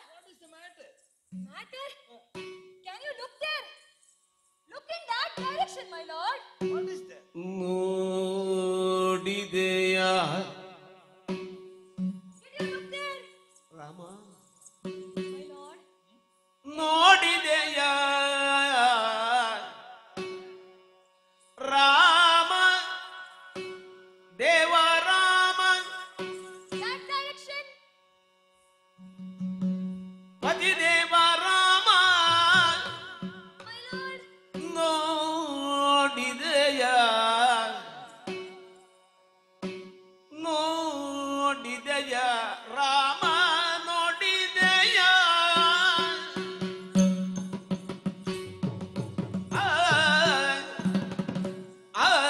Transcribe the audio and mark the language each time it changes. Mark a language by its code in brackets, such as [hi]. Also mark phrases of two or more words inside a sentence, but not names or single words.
[en] What is the matter? Matter? Can you look there? Look in that direction, my lord. What is that? [kn] ನೋಡಿದೆಯ [en] Did you look there, [kn] ರಾಮ [en] my lord? [kn] ನೋಡಿದೆಯ ರಾಮ ದೇವ ರಾಮ [en] That direction? [kn] ಪತಿ ದೇವ ರಾಮ [en] My lord. [kn] ನೋಡಿದೆಯ ನೋಡಿದೆಯ ರಾಮ ನೋಡಿದೆಯ ಆ, ಆ,